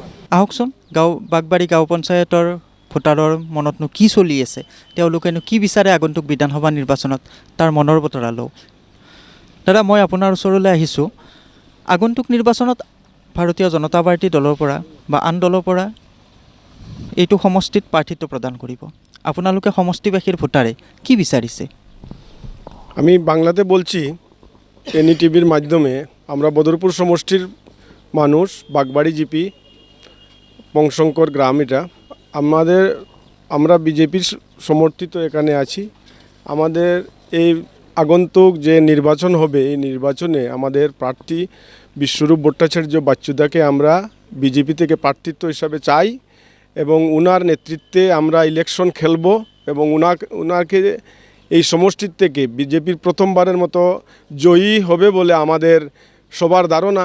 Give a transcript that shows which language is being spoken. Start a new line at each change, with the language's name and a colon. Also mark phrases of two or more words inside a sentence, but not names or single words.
Assamese: আহকচোন বাগবাৰী গাঁও পঞ্চায়তৰ ভোটাৰৰ মনতনো কি চলি আছে, তেওঁলোকেনো কি বিচাৰে আগন্তুক বিধানসভা নিৰ্বাচনত, তাৰ মনৰ বতৰা লওঁ। দাদা, মই আপোনাৰ ওচৰলৈ আহিছোঁ। আগন্তুক নিৰ্বাচনত ভাৰতীয় জনতা পাৰ্টি দলৰ পৰা বা আন দলৰ পৰা এইটো সমষ্টিত প্ৰাৰ্থিত্ব প্ৰদান কৰিব। আপোনালোকে সমষ্টিবাসীৰ ভোটাৰে কি বিচাৰিছে?
Bangla: আমি বাংলাতে বলছি, NETVর মাধ্যমে। আমরা বদরপুর সমষ্টির মানুষ, বাগবাড়ি জিপি, পংশঙ্কর গ্রাম। এটা আমরা বিজেপির সমর্থিত এখানে আছি। আমাদের এই আগন্তুক যে নির্বাচন হবে, এই নির্বাচনে আমাদের প্রার্থী বিশ্বরূপ ভট্টাচার্য বাচ্চুদাকে আমরা বিজেপি থেকে প্রার্থিত্ব হিসাবে চাই, এবং উনার নেতৃত্বে আমরা ইলেকশন খেলব, এবং উনাকে এই সমষ্টির থেকে বিজেপির প্রথমবারের মতো জয়ী হবে বলে আমাদের সবার ধারণা।